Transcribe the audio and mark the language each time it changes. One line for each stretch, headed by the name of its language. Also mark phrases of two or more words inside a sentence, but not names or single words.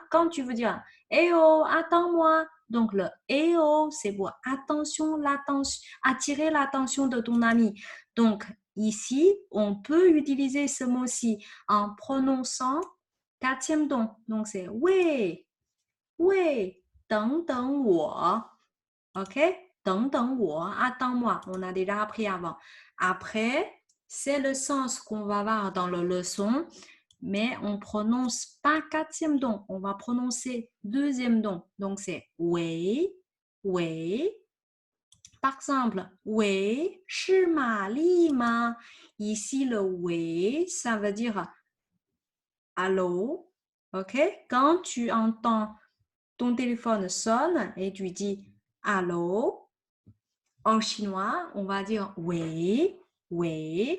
French: Quand tu veux dire, eh oh, attends-moi. Donc, le eh oh, c'est pour attention, attirer l'attention de ton ami. Donc, ici, on peut utiliser ce mot-ci en prononçant quatrième don. Donc, c'est oui, oui,
Chinese: 等等我. OK? 等等我,
French: attends-moi. On a déjà appris avant. Après, c'est le sens qu'on va voir dans la leçon, mais on prononce pas quatrième don. On va prononcer deuxième don. Donc, c'est oui, oui. Par exemple, oui,
Chinese: 是玛丽吗?
French: Ici, le oui, ça veut dire allô. OK? Quand tu entends ton téléphone sonne et tu dis allô, en chinois, on va dire oui, oui.